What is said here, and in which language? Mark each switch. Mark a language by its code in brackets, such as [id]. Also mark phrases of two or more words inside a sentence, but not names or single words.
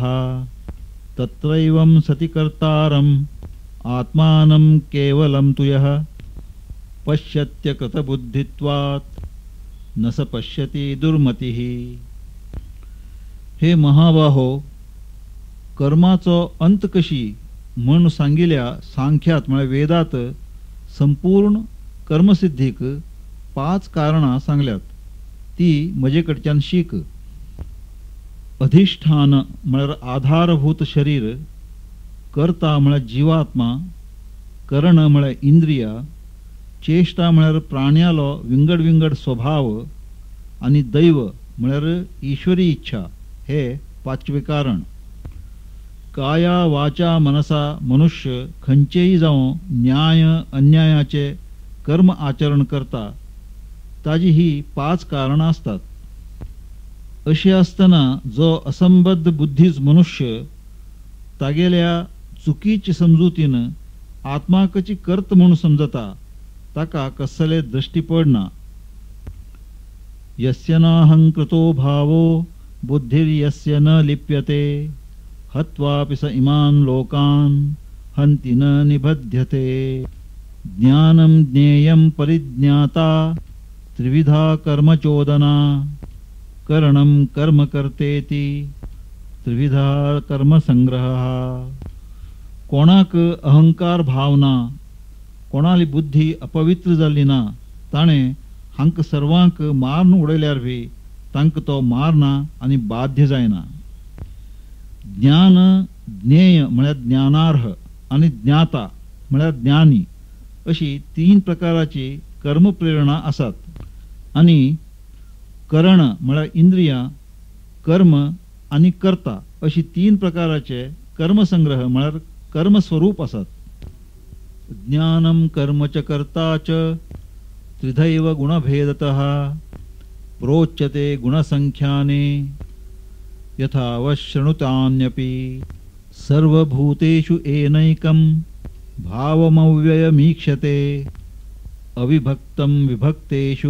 [sa] तत्रैवं सति कर्तारम् आत्मानं केवलं तु यः पश्यत्य कृतबुद्धित्वात् न स पश्यति दुर्मतिः. [kok] हे महाबाहो, कर्माचो अंत कशी म्हण सांगिल्ल्या सांख्यात म्हळ्यार वेदात संपूर्ण कर्मसिद्धीक 5 कारणां सांगल्यात ती म्हजे कडच्यान शीक. अधिष्ठान म्हळ्यार आधारभूत शरीर, कर्ता म्हळ्यार जीवात्मा, कर्ण म्हळ्यार इंद्रिया, चेष्टा म्हळ्यार प्राण्यालो विंगड विंगड स्वभाव आणि दैव म्हळ्यार ईश्वरी इच्छा हे 5वे कारण. काया वाचा मनसा मनुष्य खंयचेय जावं न्याय अन्यायाचे कर्म आचरण करता ताजी ही 5 कारणां असतात. अशी असतना जो असंबद्ध बुद्धीच मनुष्य तागेल्या चुकीच्या समजुतीन आत्माकची कर्त म्हणून समजता ताका कसले दृष्टी पडना. [sa] यस्य नाहंकृतो भावो बुद्धिर्यस्य न लिप्यते हत्वापि स इमान् लोकान् हन्ति न निबध्यते. ज्ञानं ज्ञेयं परिज्ञाता त्रिविधा कर्मचोदना करणं कर्म कर्तेति त्रिविधा कर्मसंग्रहः. [kok] कोणाक अहंकार भावना, कोणाली बुद्धी अपवित्र जाली ना ताणे हांक सर्वांक मारून उडयल्यार बी तांक तो मारना आनी बाध्य जायना. ज्ञान ज्ञेय म्हळ्यार ज्ञानार्ह आणि ज्ञाता म्हळ्यार ज्ञानी अशी 3 प्रकाराची कर्मप्रेरणा आसात. आणि करण म्हळ्यार इंद्रिया, कर्म आणि कर्ता अशी 3 प्रकाराचे कर्मसंग्रह म्हळ्यार कर्मस्वरूप आसात. [sa] ज्ञानं कर्म च कर्ता च त्रिधैव गुणभेदतः प्रोच्यते गुणसंख्याने यथावशृणुतान्यपि सर्वभूतेषु एनैकं भावमव्ययमीक्षते अविभक्तं विभक्तेषु